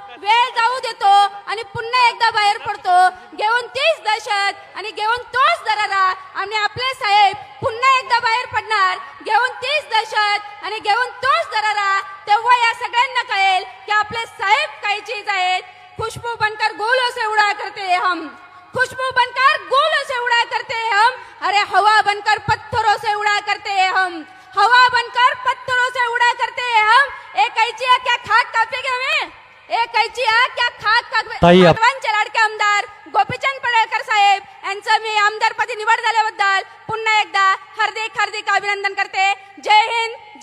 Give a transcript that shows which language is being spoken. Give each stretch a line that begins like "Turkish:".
Marathi: वेळ जाऊ देतो आणि पुन्हा एकदा बाहेर पडतो, घेऊन तीच दहशत आणि घेऊन तोच दरारा, आणि आपले साहेब पुन्हा एकदा बाहेर पडणार, घेऊन तीच दहशत आणि घेऊन तोच दरारा. तेव्हा या सगळ्यांना कळेल की आपले साहेब काही चीज आहेत.
Hindi: खुशबू बनकर गोलों से उड़ा करते हैं हम, खुशबू बनकर गोलों से उड़ा करते हैं हम, अरे हवा बनकर पत्थरों से उड़ा करते हैं हम, हवा बनकर पत्थरों से उड़ा करते हैं हम. एक कैची क्या खाक कापेगे हमें, एक कैची क्या खाक कापेगे.
Marathi: लाडके आमदार गोपीचंद पडळकर साहेब यांचं मी आमदारपदी निवड झाल्याबद्दल पुन्हा एकदा हार्दिक हार्दिक अभिनंदन करते. जय हिंद,